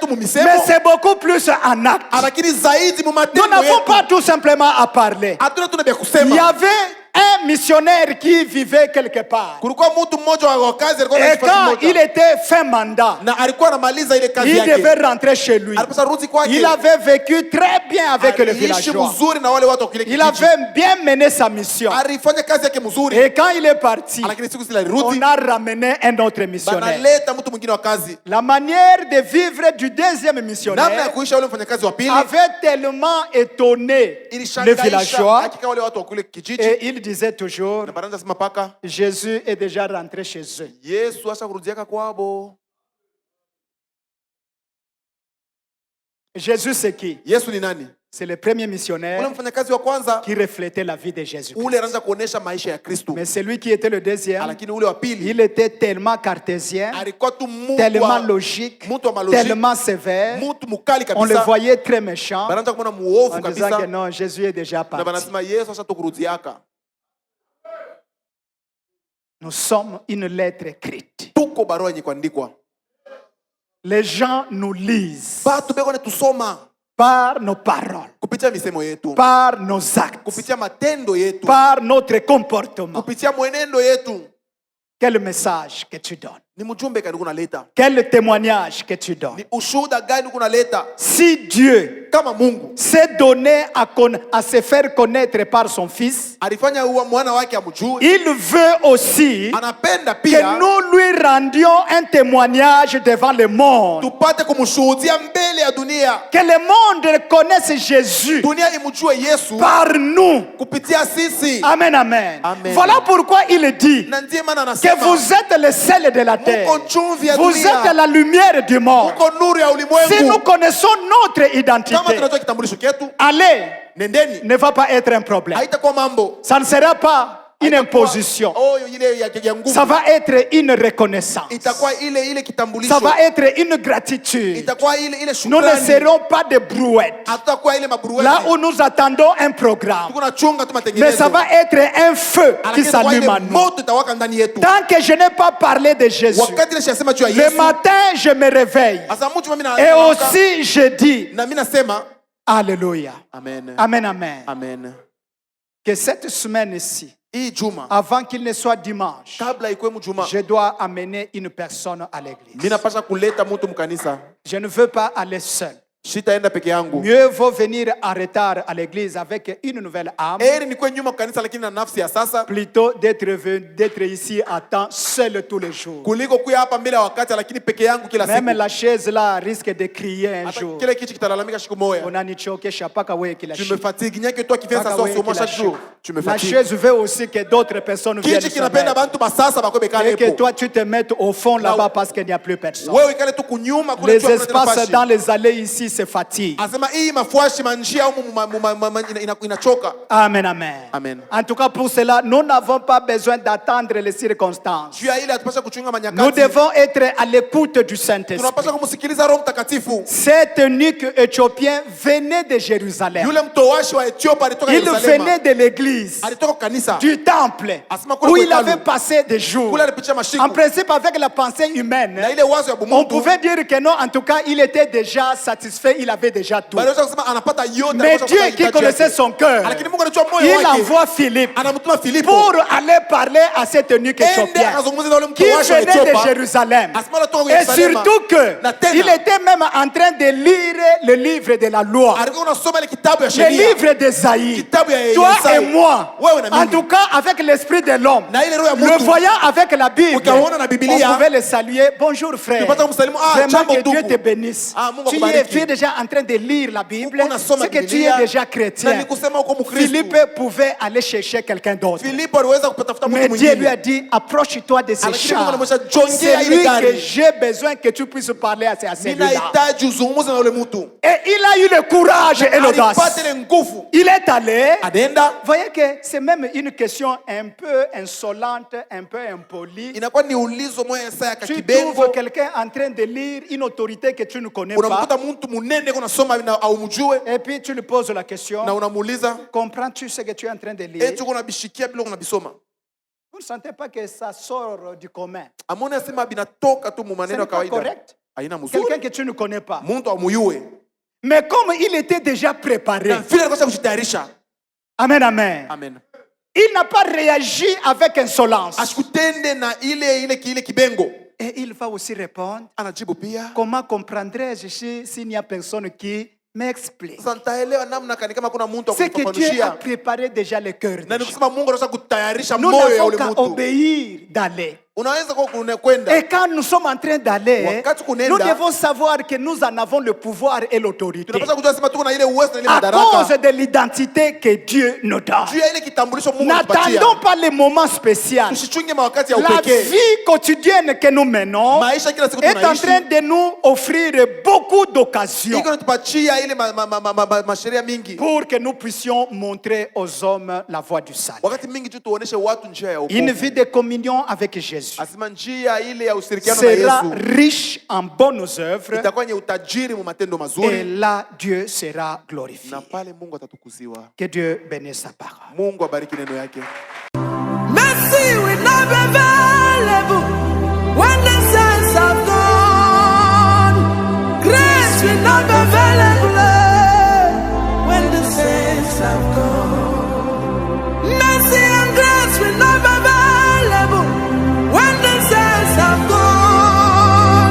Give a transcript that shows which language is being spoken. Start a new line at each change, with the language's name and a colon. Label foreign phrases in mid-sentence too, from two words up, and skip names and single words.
French: mais
Swahili: mumisemo,
French: c'est beaucoup plus en acte.
Swahili: lakini zaidi mu
French: Nous
Swahili: matendo
French: n'avons
Swahili: yetu.
French: pas tout simplement à parler.
Swahili: Hatuna tuna vya
French: Il y
Swahili: kusema.
French: avait un missionnaire qui vivait quelque part.
Swahili: Kulikuwa mtu mmoja wa kazi alikuwa
French: Et
Swahili: anaishi fasi
French: quand il
Swahili: moja.
French: était fin mandat,
Swahili: Na alikuwa anamaliza ile kazi
French: il
Swahili: yake.
French: devait rentrer chez lui.
Swahili: Alipaswa rudi kwake.
French: Il avait vécu très bien avec les
Swahili: Aliishi
French: villageois.
Swahili: mzuri na wale watu wa kile
French: Il
Swahili: kijiji.
French: avait bien mené sa mission.
Swahili: Alifanya kazi yake mzuri.
French: Et quand il est parti,
Swahili: Lakini siku zile
French: on
Swahili: alirudi,
French: a ramené un autre missionnaire.
Swahili: banaleta mtu mwingine wa kazi.
French: La manière de vivre du deuxième
Swahili: Namna ya
French: missionnaire
Swahili: kuisha ule mfanyakazi wa pili
French: avait tellement étonné les
Swahili: ilishangaisha
French: villageois.
Swahili: hakika wale watu wa kule kijiji.
French: Et il disait toujours,
Swahili: Na baranja sema paka
French: Jésus est déjà rentré chez eux.
Swahili: Yesu asha kurudiaka kwabo.
French: Jésus, c'est qui?
Swahili: Yesu ni nani?
French: C'est le premier
Swahili: Ule
French: missionnaire
Swahili: mfanyakazi wa kwanza
French: qui reflétait la vie de Jésus.
Swahili: ule anaanza kuonesha maisha ya Kristo.
French: Mais celui qui était le deuxième,
Swahili: Lakini ule wa pili
French: il était tellement cartésien,
Swahili: alikuwa tu mtu
French: tellement
Swahili: wa
French: logique,
Swahili: mtu wa malogique,
French: tellement sévère.
Swahili: mtu mukali
French: On le
Swahili: kabisa.
French: voyait très méchant
Swahili: Banaanza kuona
French: en
Swahili: muovu
French: disant que
Swahili: kabisa.
French: non, Jésus est déjà
Swahili: Na
French: parti.
Swahili: banasema Yesu asha tukurudiaka.
French: Nous sommes une lettre écrite.
Swahili: Tuko barua yenye kuandikwa.
French: Les gens nous lisent
Swahili: Batu beko ne tusoma
French: par nos paroles,
Swahili: kupitia misemo yetu,
French: par nos actes,
Swahili: kupitia matendo yetu,
French: par notre comportement.
Swahili: kupitia mwenendo yetu.
French: Quel message que tu donnes?
Swahili: Ni mjumbe gani kunaleta?
French: Quel témoignage que tu donnes?
Swahili: Ni ushuhuda gani kunaleta?
French: Si Dieu
Swahili: Kama Mungu
French: s'est donné à se faire connaître par son Fils,
Swahili: alifanya uwa mwana wake amjue,
French: il veut aussi
Swahili: anapenda
French: que
Swahili: pia
French: nous lui rendions un témoignage devant le monde.
Swahili: tupate kumshuhudia mbele ya dunia.
French: Que le monde connaisse Jésus
Swahili: Dunia imjue Yesu
French: par nous.
Swahili: kupitia sisi.
French: Amen, amen.
Swahili: Amen.
French: Voilà pourquoi il dit
Swahili: Na ndiye maana
French: que
Swahili: anasema
French: vous êtes le sel de la terre.
Swahili: muko chumvi ya
French: Vous êtes
Swahili: dunia,
French: la lumière du monde.
Swahili: muko nuru ya
French: Si nous
Swahili: ulimwengu.
French: connaissons notre identité,
Swahili: Kama tunatoa kitambulisho ketu,
French: aller
Swahili: nendeni,
French: ne va pas être un problème.
Swahili: haitakuwa mambo
French: Ça ne sera pas une imposition.
Swahili: oh ile ya nguvu,
French: Ça va être une reconnaissance.
Swahili: itakuwa ile kitambulisho,
French: Ça va être une gratitude.
Swahili: itakuwa ile
French: Nous ne
Swahili: shukrani.
French: serons pas des brouettes.
Swahili: Hatutakuwa ile maburueti.
French: Là où nous attendons un programme.
Swahili: Tuko na chunga tu
French: Mais
Swahili: matengenezo.
French: ça va être un feu qui
Swahili: Lakini itakuwa
French: s'allume
Swahili: ile
French: en nous.
Swahili: moto itawaka ndani yetu.
French: Tant que je n'ai pas parlé de Jésus,
Swahili: Wakati ile shasema juu ya
French: le
Swahili: Yesu,
French: matin je me réveille.
Swahili: asa mtu mimi na
French: Et aussi je dis,
Swahili: na mimi nasema
French: Alléluia.
Swahili: amen.
French: Amen, amen.
Swahili: Amen.
French: Que cette semaine-ci,
Swahili: Hii juma
French: avant qu'il ne soit dimanche,
Swahili: kabla ikuwe mjuma,
French: je dois amener une personne à l'église.
Swahili: mimi napasha kuleta mtu mkanisa.
French: Je ne veux pas aller seul.
Swahili: Sitaenda peke yangu.
French: Mieux vaut venir en retard à l'église avec une nouvelle âme,
Swahili: Heri nikuwe nyuma kanisa lakini na nafsi ya sasa
French: plutôt d'être ici à temps seul tous les jours.
Swahili: kuliko kuya hapa mbele ya wakati lakini peke yangu kila
French: Même
Swahili: siku.
French: la chaise là risque de crier un
Swahili: Hata
French: jour.
Swahili: kile kichi kitalalamika siku moja.
French: Unanichokesha mpaka wewe kila
Swahili: Tu me
French: siku.
Swahili: fatigues, rien que toi qui viens
French: Mpaka
Swahili: s'asseoir
French: wewe
Swahili: sur moi
French: kila
Swahili: chaque jour.
French: siku.
Swahili: Tu me
French: La
Swahili: fatigues.
French: chaise veut aussi que d'autres personnes viennent
Swahili: Kichi
French: se
Swahili: kinapenda
French: mettre.
Swahili: bantu basasa bakwe bekale
French: Et que
Swahili: hapo.
French: toi tu te mettes au fond là-bas parce qu'il n'y a plus personne.
Swahili: Wewe ikale tu kunyuma kule
French: Les
Swahili: tu hakuna tena
French: espaces
Swahili: nafasi.
French: dans les allées ici se fatiguent.
Swahili: Asema hii mafuashi manjia au inachoka.
French: Amen, amen.
Swahili: Amen.
French: En tout cas, pour cela, nous n'avons pas besoin d'attendre les circonstances.
Swahili: Juu ya ile atupasha kuchunga
French: Nous
Swahili: manyakati.
French: devons être à l'écoute du Saint-Esprit.
Swahili: Tunapasha kumsikiliza Roho Mtakatifu.
French: Cet eunuque éthiopien venait de Jérusalem.
Swahili: Yule mtowashi wa Ethiopia alitoka
French: Il
Swahili: Yerusalemu.
French: venait de l'église,
Swahili: Alitoka kanisa.
French: du temple,
Swahili: Asema kule
French: où
Swahili: kwa
French: il avait
Swahili: hekalu.
French: passé des jours.
Swahili: Kule alipitia mashiku.
French: En principe, avec la pensée humaine,
Swahili: Na ile wazo ya
French: on
Swahili: bumuntu.
French: pouvait dire que non, en tout cas, il était déjà satisfait, il avait déjà tout.
Swahili: Bali kusema anapata yote.
French: Mais
Swahili: anapasha
French: Dieu
Swahili: kupata
French: qui
Swahili: hitaji
French: connaissait
Swahili: yake.
French: son cœur,
Swahili: Lakini Mungu anajua moyo
French: il
Swahili: wake.
French: envoie Philippe
Swahili: Anamtuma Filipo.
French: pour aller parler à cet eunuque
Swahili: Ende
French: éthiopien
Swahili: akazungumza na ule
French: qui
Swahili: mtowashi wa
French: venait de
Swahili: Ethiopia.
French: Jérusalem.
Swahili: Asema anatoka
French: Et
Swahili: Yerusalemu.
French: surtout que
Swahili: Na tena.
French: il était même en train de lire le livre de la loi,
Swahili: Alikuwa anasoma ile kitabu ya
French: le
Swahili: sheria.
French: livre d'Esaïe.
Swahili: Kitabu ya
French: Toi
Swahili: Yesaya.
French: et moi,
Swahili: Wewe na
French: en
Swahili: mimi.
French: tout cas avec l'esprit de l'homme,
Swahili: Na ile roho ya
French: le
Swahili: mtu.
French: voyant avec la Bible,
Swahili: Ukaona na Biblia.
French: on pouvait le saluer. Bonjour frère.
Swahili: Tupata kumsalimu, ah,
French: Vraiment
Swahili: jambo
French: que Dieu
Swahili: ndugu.
French: te bénisse.
Swahili: Ah, Mungu
French: Tu es
Swahili: akubariki.
French: déjà en train de lire la Bible,
Swahili: Unasoma
French: c'est que tu
Swahili: Biblia,
French: es déjà
Swahili: na
French: chrétien.
Swahili: ni kusema uko Mkristo.
French: Philippe pouvait aller chercher quelqu'un d'autre.
Swahili: Filipo aliweza kutafuta
French: Mais
Swahili: mtu
French: Dieu lui
Swahili: mwingine.
French: a dit, approche-toi de ces
Swahili: Lakini Mungu
French: chars.
Swahili: anamwambia, jongea
French: C'est
Swahili: ile
French: lui
Swahili: gari.
French: que j'ai besoin que tu puisses parler à celui-là.
Swahili: Ninahitaji uzungumze na ule mtu.
French: Et il a eu le courage et l'audace.
Swahili: Alipata ile nguvu.
French: Il est allé.
Swahili: Anaenda.
French: Voyez que c'est même une question un peu insolente, un peu impolie.
Swahili: Inakuwa ni ulizo moja saa ya
French: Tu
Swahili: kibengo.
French: trouves quelqu'un en train de lire une autorité que tu ne connais pas.
Swahili: Unamkuta mtu munene kuna soma na aumjue
French: Et puis tu lui poses la question.
Swahili: na unamuuliza,
French: Comprends-tu ce que tu es en train de lire?
Swahili: eti kuna bishikia bila kuna bisoma.
French: Vous ne sentez pas que ça sort du commun?
Swahili: Amone asema binatoka tu mu
French: Ce
Swahili: maneno
French: n'est
Swahili: ya
French: pas
Swahili: kawaida.
French: correct.
Swahili: Haina mzuri.
French: Quelqu'un que tu ne connais pas.
Swahili: Mtu amuyue.
French: Mais comme il était déjà préparé.
Swahili: Na vile alikuwa kujitayarisha.
French: Amen, amen.
Swahili: Amen.
French: Il n'a pas réagi avec insolence.
Swahili: Asikutende na ile kibengo.
French: Et il va aussi répondre.
Swahili: Anajibu pia.
French: Comment comprendrais-je s'il n'y a personne qui m'explique?
Swahili: Sasa nitaelewa namna gani kama kuna mtu
French: C'est que Dieu a
Swahili: akunifafanushia.
French: préparé déjà le cœur.
Swahili: Na nikusema Mungu anaweza kutayarisha
French: Nous
Swahili: moyo ya
French: n'avons
Swahili: ule
French: qu'à
Swahili: mtu.
French: obéir d'aller.
Swahili: Unaweza kwenda.
French: Et quand nous sommes en train d'aller,
Swahili: Wakati kunaenda,
French: nous devons savoir que nous en avons le pouvoir et l'autorité.
Swahili: Tunapaswa kujua sema tuko na ile uwezo na ile
French: À
Swahili: madaraka.
French: cause de l'identité que Dieu nous donne.
Swahili: Juu ya ile kitambulisho Mungu anatupatia.
French: N'attendons pas les moments spéciaux.
Swahili: Tusichunge mawakati ya
French: La
Swahili: upekee.
French: vie quotidienne que nous menons
Swahili: Maisha kila siku
French: est en
Swahili: tunaishi.
French: train de nous offrir beaucoup d'occasions
Swahili: Iko natupatia ile masheria mingi.
French: pour que nous puissions montrer aux hommes la voie du salut.
Swahili: Wakati mingi tu tuoneshe watu njia ya
French: Une
Swahili: wokovu.
French: vie de communion avec Jésus
Swahili: Asema njia ile ya ushirikiano na
French: sera
Swahili: Yesu
French: riche en bonnes œuvres
Swahili: itakuwa yenye utajiri mu matendo
French: et
Swahili: mazuri,
French: là Dieu sera glorifié.
Swahili: na pale Mungu atatukuziwa.
French: Que Dieu bénisse sa parole.
Swahili: Mungu abariki neno yake.
English: Mercy will not be available when the saints have gone. Grace will not be available when the saints have gone. Mercy and grace will not be available when the saints have gone.